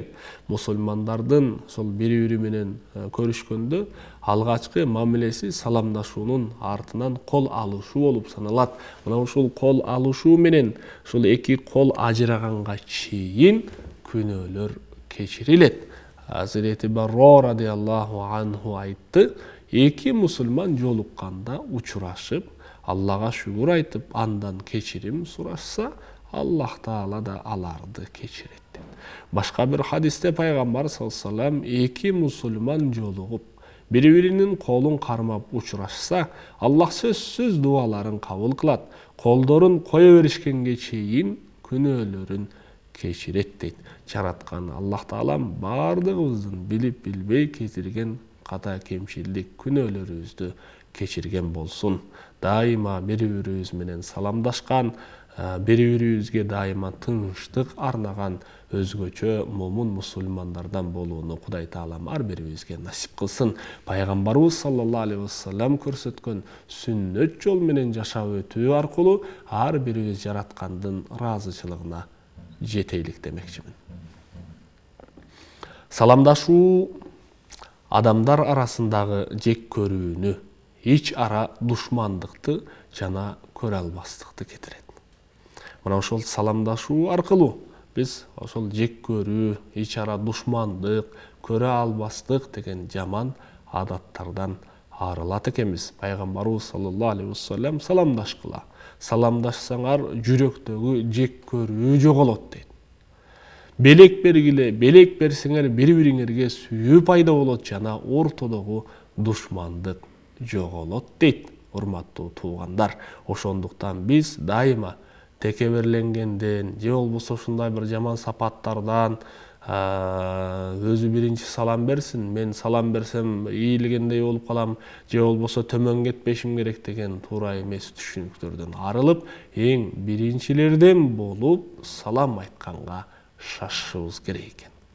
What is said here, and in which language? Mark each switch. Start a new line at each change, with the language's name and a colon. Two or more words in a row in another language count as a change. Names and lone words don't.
Kyrgyz: Мусулмандардын ошол бири-бири менен көрүшкөндө алгачкы мамилеси саламдашуунун артынан кол алышуу болуп саналат. Мына ушул кол алышуу менен ушул эки кол ажыраганга чейин күнөөлөр кечирилет. Hazreti Barro
Arabic: رضي الله عنه
Kyrgyz: aytты, эки мусульман жолукканда учурашып, Аллага шүгүр айтып, андан кечирим сурашса, Аллах Таала да аларды кечирет. Башка бир хадисте пайгамбар
Arabic: صلى الله عليه وسلم
Kyrgyz: эки мусульман жолугуп, бири-биринин колун кармап учурашса, Аллах сөзсүз дуаларын кабыл кылат. Колдорун кое беришкенге чейин күнөөлөрүн кечирет дейт. Жараткан Аллах Таалам бардыгыбыздын билип билбей кетирген ката кемчилдик күнөөлөрүбүздү кечирген болсун. Дайыма бири-бирибиз менен саламдашкан, бири-бирибизге дайыма тынчтык арнаган өзгөчө момун мусулмандардан болууну Кудай Таалам ар бирибизге насип кылсын. Пайгамбарыбыз
Arabic: صلى الله عليه وسلم
Kyrgyz: көрсөткөн сүннөт жол менен жашап өтүү аркылуу ар бирибиз жараткандын ыраазычылыгына жетейлик демекчимин. Саламдашуу адамдар арасындагы жек көрүүнү, ич ара душмандыкты жана көрө албастыкты кетирет. Мына ошол саламдашуу аркылуу биз ошол жек көрүү, ич ара душмандык, көрө албастык деген жаман адаттардан арылат экенбиз. Пайгамбарыбыз
Arabic: صلى الله عليه وسلم
Kyrgyz: саламдашкыла. Саламдашсаңар жүрөктөгү жек көрүү жоголот дейт. Белек бергиле, белек берсеңер бири-бириңерге сүйүү пайда болот жана ортодогу душмандык жоголот дейт. Урматтуу туугандар, ошондуктан биз дайыма текеберленгенден, же болбосо ушундай бир жаман сапаттардан өзү биринчи салам берсин, мен салам берсем ийилгендей болуп калам, же болбосо төмөн кетпешим керек деген туура эмес түшүнүктөрдөн арылып, эң биринчилерден болуп салам айтканга шашышыбыз керек экен.